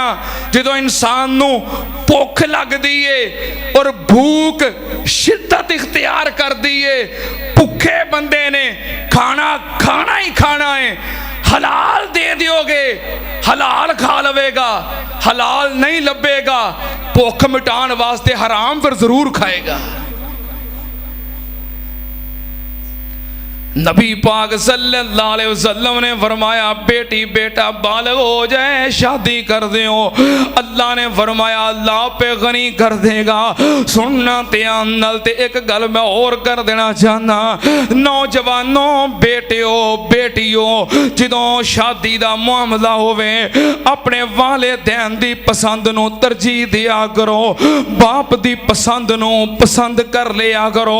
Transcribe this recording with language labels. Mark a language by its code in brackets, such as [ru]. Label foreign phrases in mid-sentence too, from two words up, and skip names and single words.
[pa] جو انسان نوں بھکھ لگدی ہے اور بھوک شدت اختیار کردی ہے، بھکھے بندے نے کھانا کھانا ہی کھانا ہے، حلال دے دیوگے حلال کھا لویگا، حلال نہیں لبھیگا بھکھ مٹانے واسطے حرام پھر ضرور کھائیگا. نبی پاک [ar] صلى الله عليه وسلم [pa] نے فرمایا بیٹی بیٹا بالغ ہو جائے شادی کر دیو، اللہ نے فرمایا اللہ پے غنی کر دیگا. سننا دھیان نال تے ایک گل میں اور کر دینا چاہنا، نوجوانو بیٹیو بیٹیو جدوں شادی دا معاملہ ہووے اپنے والدین دی پسند نوں ترجیح دیا کرو، باپ دی پسند نوں پسند کر لیا کرو.